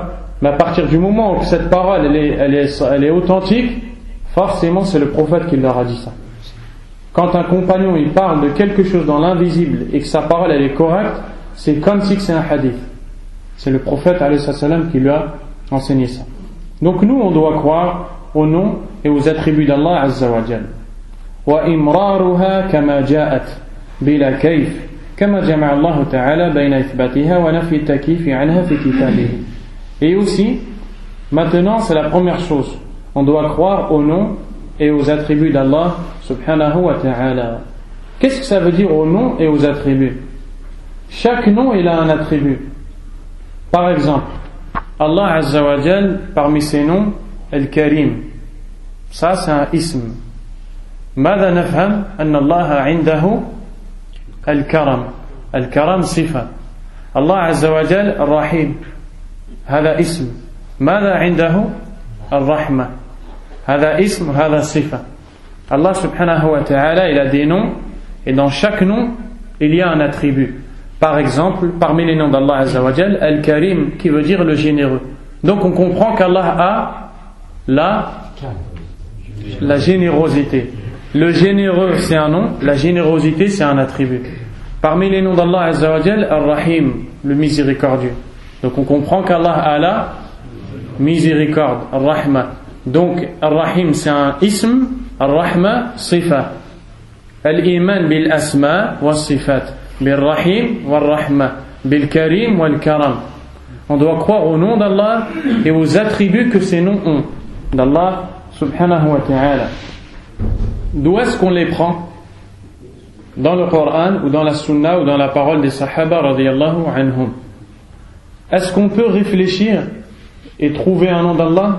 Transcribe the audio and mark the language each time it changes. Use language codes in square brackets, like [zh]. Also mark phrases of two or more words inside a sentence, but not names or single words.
[fr] Mais à partir du moment où cette parole elle est authentique, forcément c'est le prophète qui leur a dit ça. Quand un compagnon il parle de quelque chose dans l'invisible et que sa parole elle est correcte, c'est comme si c'est un hadith. C'est le prophète [ar] عليه السلام [fr] qui lui a enseigné ça. Donc nous on doit croire aux noms et aux attributs d'Allah [ar] عز وجل. وإمرارها كما جاءت بلا كيف كما جمع الله تعالى بين إثباتها ونفي التكييف عنها في كتابه. [fr] Et aussi, maintenant c'est la première chose, on doit croire aux noms et aux attributs d'Allah [ar] سبحانه وتعالى. [fr] Qu'est-ce que ça veut dire aux noms et aux attributs? Chaque nom il a un attribut. Par exemple, Allah [ar] عز وجل, [fr] parmi ses noms, Al-Karim, ça c'est un ism. [ar] ماذا نفهم أن الله عنده الكرم. الكرم صفة. الله عز وجل الرحيم هذا اسم. ماذا عنده الرحمة. هذا اسم هذا صفة. [fr] Allah [ar] سبحانه وتعالى [fr] il a des noms et dans chaque nom il y a un attribut. Par exemple, parmi les noms d'Allah [ar] عز وجل, [fr] Al-Karim qui veut dire le généreux. Donc on comprend qu'Allah a la générosité. Le généreux c'est un nom, la générosité c'est un attribut. Parmi les noms d'Allah [ar] عز وجل, [fr] Ar-Rahim, le miséricordieux. Donc on comprend qu'Allah a la miséricorde, Ar-Rahma. Donc Ar-Rahim c'est un ism, [ar] الرحمة صفة. الإيمان بالأسماء والصفات بالرحيم والرحمة بالكريم والكرم. [fr] On doit croire au nom d'Allah et aux attributs que ces noms ont d'Allah [ar] سبحانه وتعالى. [fr] D'où est-ce qu'on les prend? Dans le Coran ou dans la Sunna ou dans la parole des Sahaba [ar] رضي الله عنهم. [fr] Est-ce qu'on peut réfléchir et trouver un nom d'Allah?